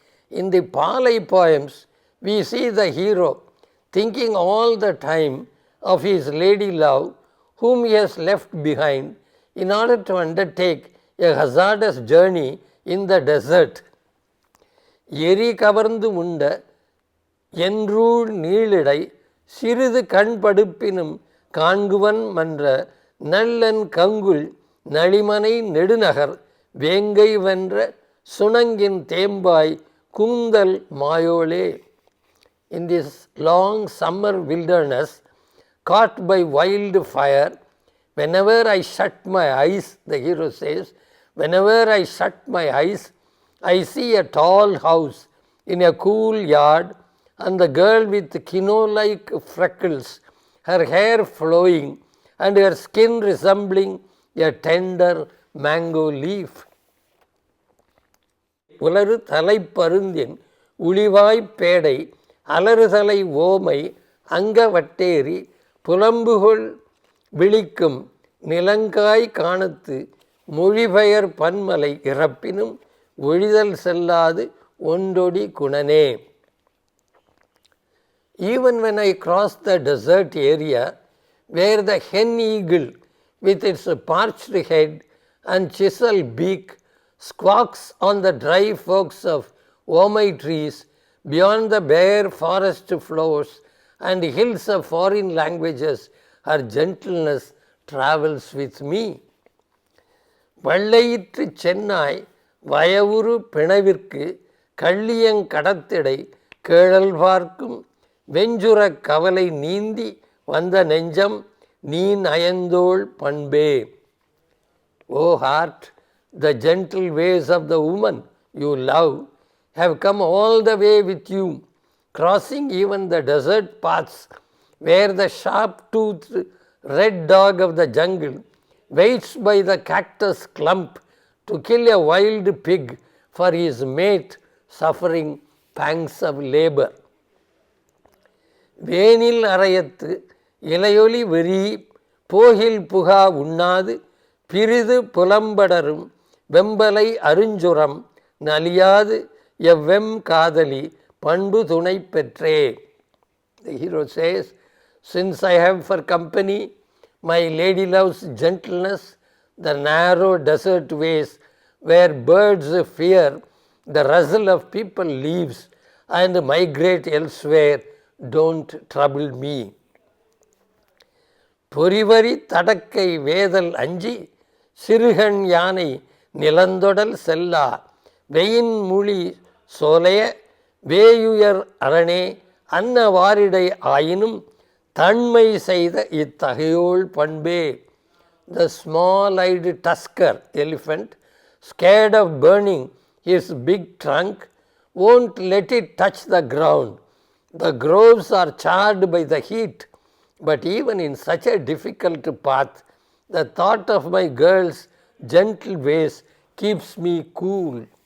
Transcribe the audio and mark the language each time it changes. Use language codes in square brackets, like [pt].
[en] In the Palai poems, we see the hero thinking all the time of his lady love whom he has left behind in order to undertake a hazardous journey in the desert. [ta] எரி கவர்ந்து உண்ட என்றூழ் நீளிடை சிறிது கண்படுப்பினும் காண்குவன் மன்ற நல்லன் கங்குல் நளிமனை நெடுநகர் வேங்கை வென்ற சுணங்கின் தேம்பாய் கூந்தல் மாயோலே. [en] In this long summer wilderness, caught by wildfire, whenever I shut my eyes, the hero says, whenever I shut my eyes, I see a tall house in a cool yard and the girl with kino-like freckles, her hair flowing and her skin resembling a tender mango leaf. [ta] உலரு தலைப்பருந்தின் உளிவாய்ப் பேடை அலறுதலை ஓமை அங்கவட்டேரி புலம்புகொள் விழிக்கும் நிலங்காய் காணத்து மொழிபெயர் பன்மலை இறப்பினும் ஒழிதல் செல்லாது ஒன்றொடி குணனே. [en] Even when I cross the desert area where the hen eagle with its parched head and chisel beak squawks on the dry forks of omai trees beyond the bare forest floors and hills of foreign languages, her gentleness travels with me. [ta] வள்ளையிற்று சென்னாய் வயவுறு பிணவிற்கு கள்ளியங் கடத்திடை கேழல் பார்க்கும் வெஞ்சுரக் கவலை நீந்தி வந்த நெஞ்சம் நீ நயந்தோள் பண்பே. [en] O heart, the gentle ways of the woman you love have come all the way with you, crossing even the desert paths where the sharp-toothed red dog of the jungle waits by the cactus clump to kill a wild pig for his mate suffering pangs of labor. [ta] வேனில் அறையத்து இலையொலி வெறி போகில் புகா உண்ணாது பிரிது புலம்படரும் வெம்பலை அருஞ்சுரம் நலியாது எவ்வெம் காதலி பண்பு துணை பெற்றே. [en] The hero says, since I have for company my lady love's gentleness, the narrow desert ways where birds fear the rustle of people leaves and migrate elsewhere don't trouble me. [ta] பொறிவரி தடக்கை வேதல் அஞ்சி சிறுகண் யானை நிலந்தொடல் செல்லா வெயின் மொழி சோலைய வேயுயர் அரணே அன்ன வாரிடை ஆயினும் தன்மை செய்த இத்தகையோள் பண்பே. [en] The small-eyed tusker elephant, scared of burning his big trunk, won't let it touch the ground. The groves are charred by the heat, but even in such a difficult path, the thought of my girl's gentle ways keeps me cool.